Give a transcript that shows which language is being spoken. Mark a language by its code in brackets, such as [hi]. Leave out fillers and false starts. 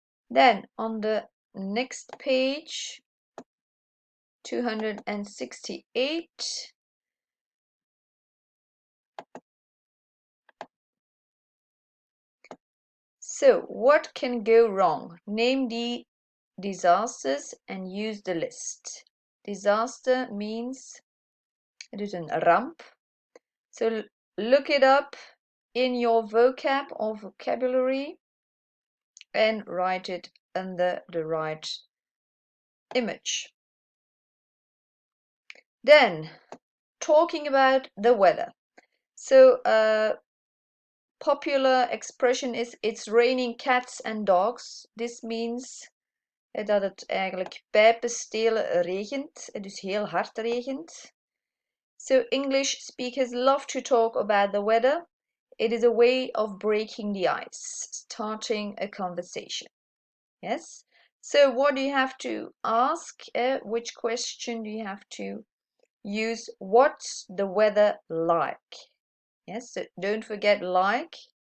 [en] Then on the next page, 268. So, what can go wrong? Name the disasters and use the list. Disaster means [nl] dus een ramp. [en] So look it up in your vocab or vocabulary and write it under the right image. Then, talking about the weather. So popular expression is it's raining cats and dogs. This means [nl] dat het eigenlijk pijpenstelen regent, dus heel hard regent. [en] So English speakers love to talk about the weather. It is a way of breaking the ice, starting a conversation. Yes? So what do you have to ask? Which question do you have to use? What's the weather like? Yes, so don't forget like.